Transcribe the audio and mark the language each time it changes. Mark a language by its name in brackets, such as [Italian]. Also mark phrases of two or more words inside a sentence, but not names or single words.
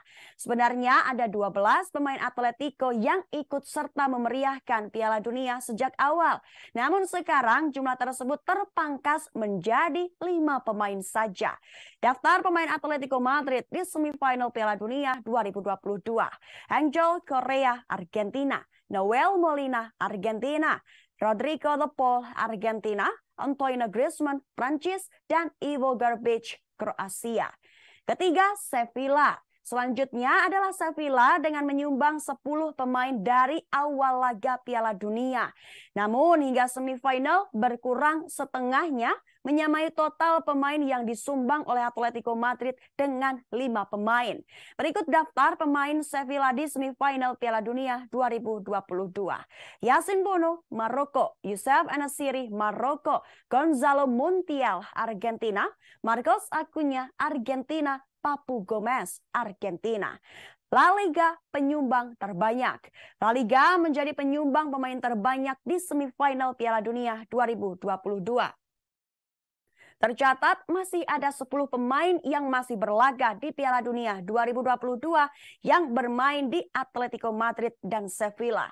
[Indonesian] Sebenarnya ada 12 pemain Atletico yang ikut serta memeriahkan Piala Dunia sejak awal. Namun sekarang jumlah tersebut terpangkas menjadi 5 pemain saja. Daftar pemain Atletico Madrid di semifinal Piala Dunia 2022. Angel Correa, Argentina; Noel Molina, Argentina; Rodrigo De Paul, Argentina; Antoine Griezmann, Prancis; dan Ivo Garbic, Kroasia. Ketiga, Sevilla. Selanjutnya adalah Sevilla dengan menyumbang 10 pemain dari awal laga Piala Dunia. Namun hingga semifinal berkurang setengahnya, menyamai total pemain yang disumbang oleh Atletico Madrid dengan 5 pemain. Berikut daftar pemain Sevilla di semifinal Piala Dunia 2022. Yasin Bono, Maroko; Youssef En-Nesyri, Maroko; Gonzalo Montiel, Argentina; Marcos Acuna, Argentina; Papu Gomez, Argentina. La Liga penyumbang terbanyak. La Liga menjadi penyumbang pemain terbanyak di semifinal Piala Dunia 2022. Tercatat masih ada 10 pemain yang masih berlaga di Piala Dunia 2022 yang bermain di Atletico Madrid dan Sevilla.